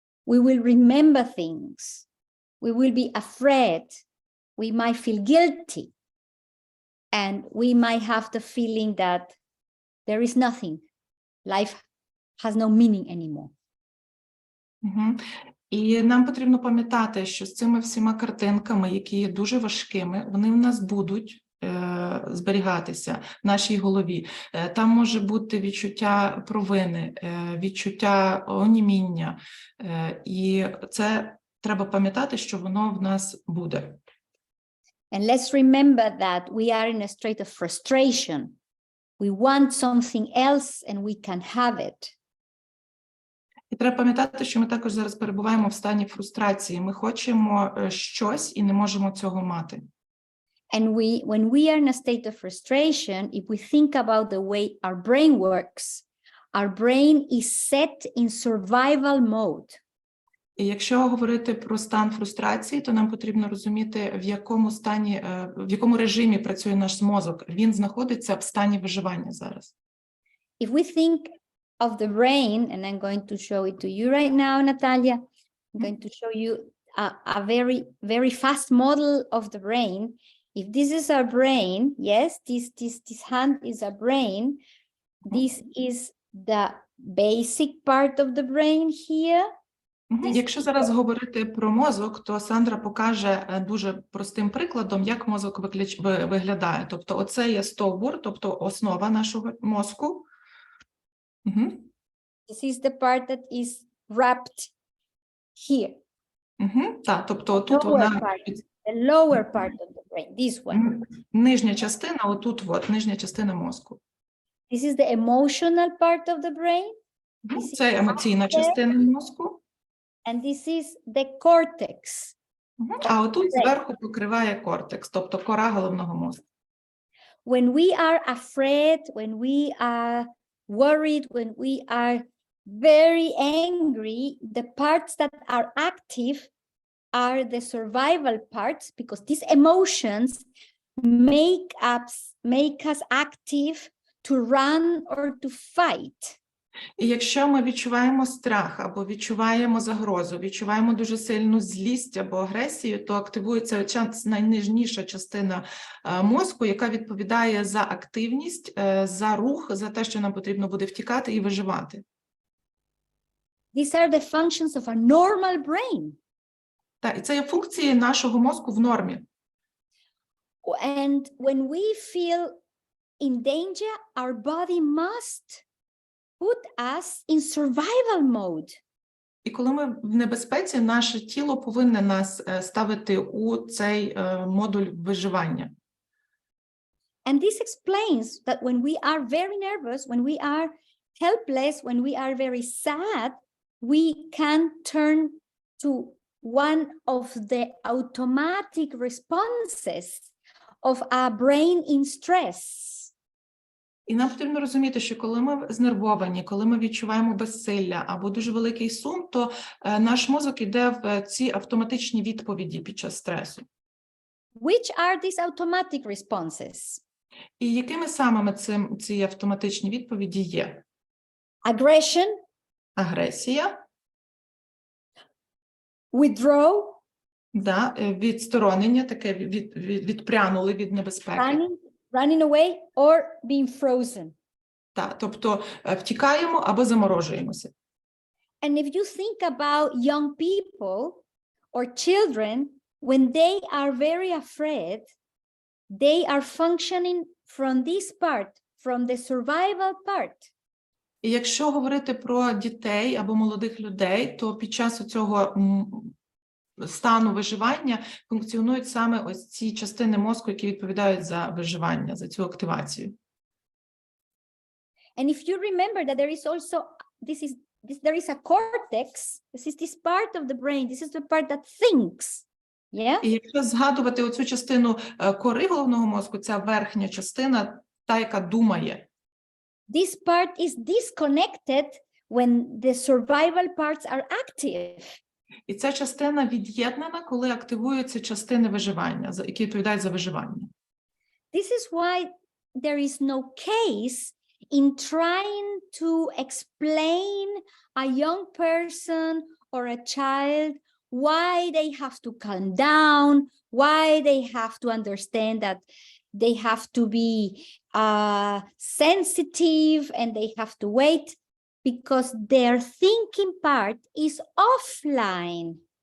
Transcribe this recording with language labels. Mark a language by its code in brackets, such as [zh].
[en] We will remember things. We will be afraid. We might feel guilty. and we might have the feeling that there is nothing. Life has no meaning anymore. Мгм. [uk] І нам потрібно пам'ятати, що з цими всіма картинками, які є дуже важкими, вони в нас будуть зберігатися в нашій голові. Там може бути відчуття провини, відчуття оніміння, і це треба пам'ятати, що воно в нас буде. [en] And let's remember that we are in a state of frustration. We want something else and we can have it. [uk] І треба пам'ятати, що ми також зараз перебуваємо в стані фрустрації. Ми хочемо щось і не можемо цього мати. [en] And when we are in a state of frustration, if we think about the way our brain works, our brain is set in survival mode. [uk] І якщо говорити про стан фрустрації, то нам потрібно розуміти, в якому стані, в якому режимі працює наш мозок. Він знаходиться в стані виживання зараз. [en] If we think of the brain, and I'm going to show it to you right now, Natalia, I'm going to show you a very, very fast model of the brain. If this is our brain, yes, this hand is a brain. This is the basic part of the brain here. [uk] Якщо зараз говорити про мозок, то Сандра покаже дуже простим прикладом, як мозок виглядає. Тобто оце є стовбур, тобто основа нашого мозку. [en] This is the part that is wrapped here. [uk] Так, тобто тут вона... [en] The lower part of the brain, this one. [uk] Нижня частина, отут от, нижня частина мозку. [en] This is the emotional part of the brain. [uk] Це емоційна частина мозку. [en] And this is the cortex. [uk] А отут зверху покриває кортекс, тобто кора головного мозку. [en] When we are afraid, when we are worried, when we are very angry, the parts that are active are the survival parts, because these emotions make us active to run or to fight. [uk] І якщо ми відчуваємо страх або відчуваємо загрозу, відчуваємо дуже сильну злість або агресію, то активується найнижніша частина мозку, яка відповідає за активність, за рух, за те, що нам потрібно буде втікати і виживати. [en] These are the functions of a normal brain. [uk] Так, і це є функції нашого мозку в нормі. [en] And when we feel in danger, our body must put us in survival mode. [uk] І коли ми в небезпеці, наше тіло повинне нас ставити у цей модуль виживання. [en] And this explains that when we are very nervous, when we are helpless, when we are very sad, we can turn to one of the automatic responses of our brain in stress. [uk] І нам потрібно розуміти, що коли ми знервовані, коли ми відчуваємо безсилля або дуже великий сум, то наш мозок іде в ці автоматичні відповіді під час стресу. [en] Which are these automatic responses? [uk] І якими саме ці автоматичні відповіді є? [en] Aggression. [uk] Агресія. [en] Withdraw. [uk] Да, відсторонення, таке відпрянули від небезпеки. [en] Running away or being frozen. [uk] Так, тобто втікаємо або заморожуємося. [en] And if you think about young people or children, when they are very afraid, they are functioning from this part, from the survival part. [uk] І якщо говорити про дітей або молодих людей, то під час цього стану виживання функціонують саме ось ці частини мозку, які відповідають за виживання, за цю активацію. [en] And if you remember that there is also there is a cortex, this is this part of the brain, this is the part that thinks. Yeah? [uk] І якщо згадувати оцю частину кори головного мозку, ця верхня частина, та, яка думає. [en] This part is disconnected when the survival parts are active. [uk] І ця частина від'єднана, коли активуються частини виживання, які відповідають за виживання. [en] This is why there is no case in trying to explain a young person or a child why they have to calm down, why they have to understand that they have to be sensitive and they have to wait because their thinking part is offline.